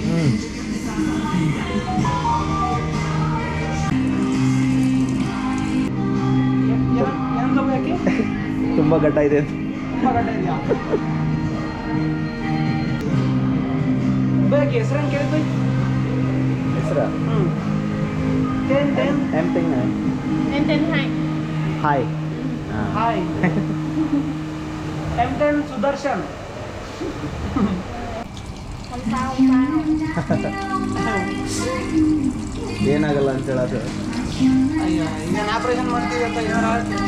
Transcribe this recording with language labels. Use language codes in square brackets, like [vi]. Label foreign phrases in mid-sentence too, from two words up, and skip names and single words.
[kn] ತುಂಬ ಘಟ್ಟ ಇದೆ. ತುಂಬ ಘಟ್ಟ ಇದೆಯಾ ಬೈ? ಹೆಸರೇನು ಕೇಳಿದ್ದು? ಹೆಸರಾ? [vi] Em tên Hai. [kn] ಹಾಯ್. ಹಾಯ್. M10 ಸುದರ್ಶನ್. ಏನಾಗಲ್ಲ ಅಂತ ಹೇಳೋದು. ಅಯ್ಯೋ, ಈಗ ಆಪರೇಷನ್ ಮಾಡ್ತೀವಿ ಅಂತ ಏನಾರ